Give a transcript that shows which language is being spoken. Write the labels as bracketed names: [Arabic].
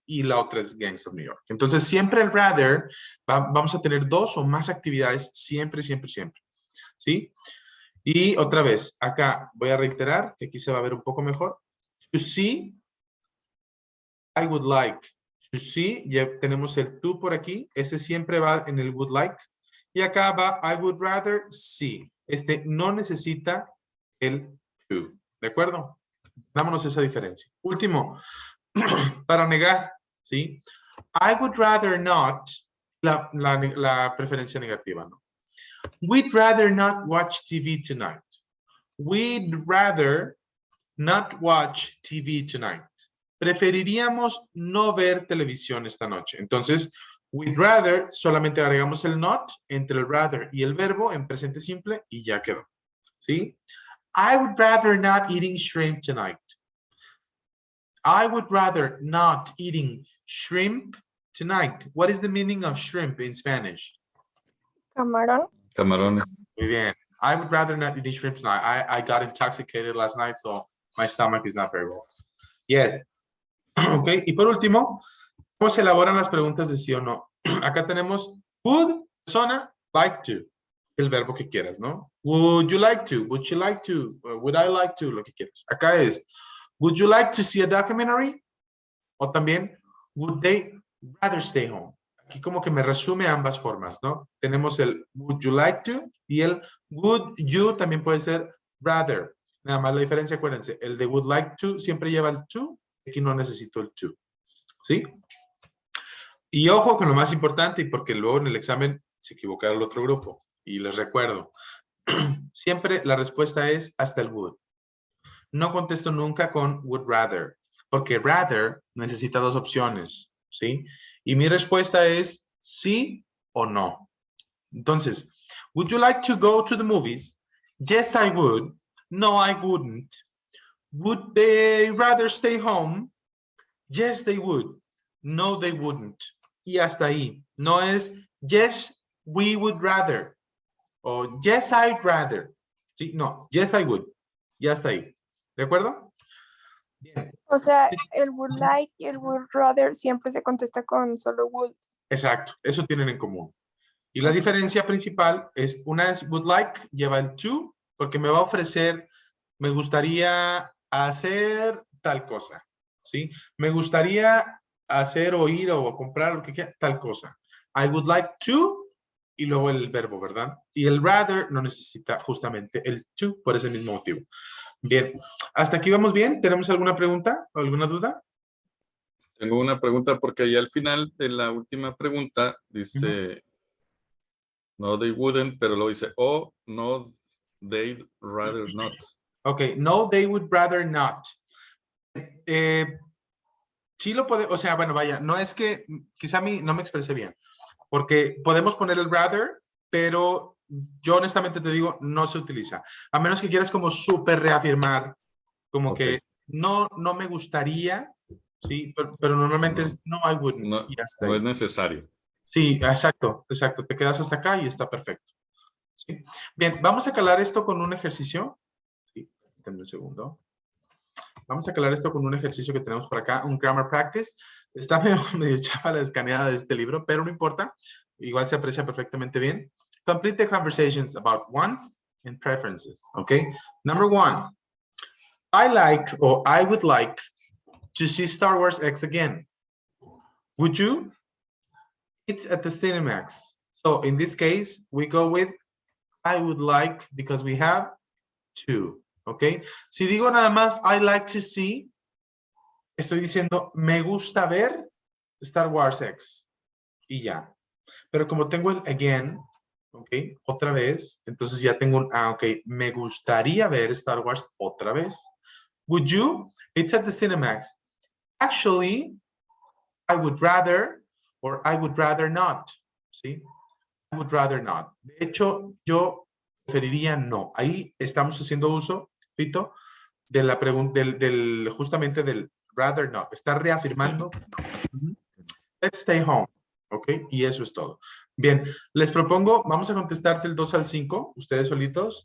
[Spanish] Y la otra es Gangs of New York. Entonces, siempre el rather, vamos a tener dos o más actividades, siempre, siempre, siempre, ¿sí? Y otra vez, acá voy a reiterar, que aquí se va a ver un poco mejor. [English] To see, I would like. To see, [Spanish] ya tenemos el to por aquí. Este siempre va en el would like. Y acá va [English] I would rather see. [Spanish] Este no necesita el to. ¿De acuerdo? Dámonos esa diferencia. Último, para negar, ¿sí? [English] I would rather not, [Spanish] la preferencia negativa, ¿no? [English] We'd rather not watch TV tonight. We'd rather not watch TV tonight. [Spanish] Preferiríamos no ver televisión esta noche. Entonces, [English] we'd rather, [Spanish] solamente agregamos el not entre el rather y el verbo en presente simple y ya quedó. ¿Sí? [English] I would rather not eating shrimp tonight. I would rather not eating shrimp tonight. What is the meaning of shrimp in Spanish? [Spanish] Camarón. Camarones. Muy bien. [English] I would rather not eat shrimp tonight. I got intoxicated last night, so my stomach is not very well. Yes. Ok. [Spanish] Y por último, ¿cómo se elaboran las preguntas de sí o no? Acá tenemos would, persona, like to. El verbo que quieras, ¿no? [English] Would you like to? Would you like to? Would I like to? [Spanish] Lo que quieras. Acá es, [English] would you like to see a documentary? O también, would they rather stay home? [Spanish] Aquí como que me resume ambas formas, ¿no? Tenemos el would you like to y el would you también puede ser rather. Nada más la diferencia, acuérdense, el de would like to siempre lleva el to, aquí no necesito el to. ¿Sí? Y ojo con lo más importante, y porque luego en el examen se equivocaron el otro grupo. Y les recuerdo, siempre la respuesta es hasta el would. No contesto nunca con would rather, porque rather necesita dos opciones, ¿sí? Y mi respuesta es sí o no. Entonces, [English] would you like to go to the movies? Yes, I would. No, I wouldn't. Would they rather stay home? Yes, they would. No, they wouldn't. [Spanish] Y hasta ahí. No es [English] yes, we would rather. [Spanish] O [English] yes, I'd rather. [Spanish] ¿Sí? [English] No, yes, I would. [Spanish] Y hasta ahí. ¿De acuerdo? Bien. O sea, el would like y el would rather siempre se contesta con solo would. Exacto. Eso tienen en común. Y la diferencia principal es, una es would like, lleva el to, porque me va a ofrecer, me gustaría hacer tal cosa. ¿Sí? Me gustaría hacer o ir o comprar lo que quiera, tal cosa. [English] I would like to, [Spanish] y luego el verbo, ¿verdad? Y el rather no necesita justamente el to por ese mismo motivo. Bien, ¿hasta aquí vamos bien? ¿Tenemos alguna pregunta o alguna duda? Tengo una pregunta porque ahí al final de la última pregunta dice, [English] no, they wouldn't, [Spanish] pero lo dice, [English] oh, no, they'd rather not. Ok, no, they would rather not. [Spanish] Sí lo puede, o sea, bueno, vaya, no es que, quizá a mí no me expresé bien, porque podemos poner el rather, pero yo honestamente te digo, no se utiliza. A menos que quieras como súper reafirmar, como Ok. que no me gustaría, sí, pero normalmente No. es [English] no, I wouldn't, [Spanish] No, y hasta no ahí. es necesario. Sí, exacto, exacto. Te quedas hasta acá y está perfecto. ¿Sí? Bien, vamos a calar esto con un ejercicio. Sí, denme un segundo. Vamos a calar esto con un ejercicio que tenemos por acá, un grammar practice. Está medio chafa la escaneada de este libro, pero no importa. Igual se aprecia perfectamente bien. [English] Complete the conversations about wants and preferences. Okay. Number one. I like or I would like to see Star Wars X again. Would you? It's at the Cinemax. So in this case, we go with I would like because we have to. [Spanish] ¿Ok? Si digo nada más [English] I like to see, [Spanish] estoy diciendo me gusta ver Star Wars X. Y ya. Pero como tengo el again, ¿ok? Otra vez, entonces ya tengo un, ok, me gustaría ver Star Wars otra vez. [English] Would you? It's at the Cinemax. Actually, I would rather or I would rather not. ¿Sí? I would rather not. [Spanish] De hecho, yo preferiría no. Ahí estamos haciendo uso, Fito, de la pregunta, justamente del rather not. Está reafirmando. [English] Let's stay home. [Spanish] ¿Ok? Y eso es todo. Bien, les propongo, vamos a contestar del 2 al 5, ustedes solitos.